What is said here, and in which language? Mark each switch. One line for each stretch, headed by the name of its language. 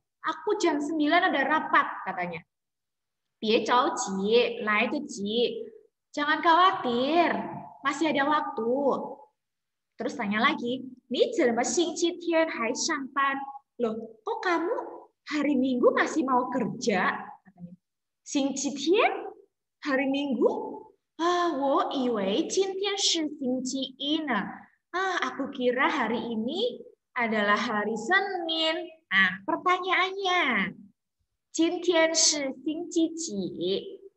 Indonesian: Aku jam 9 ada rapat, katanya.
Chinese: 别着急，来得及.
Indonesian: Jangan khawatir, masih ada waktu. Terus tanya lagi,
Chinese: 你怎么星期天还上班?
Indonesian: Loh, kok kamu hari Minggu masih mau kerja? Katanya. 星期天?Hari Minggu?
Chinese: 我以为今天是星期一呢.
Indonesian: Aku kira hari ini adalah hari Senin. Nah, pertanyaannya,
Chinese: 今天是星期几?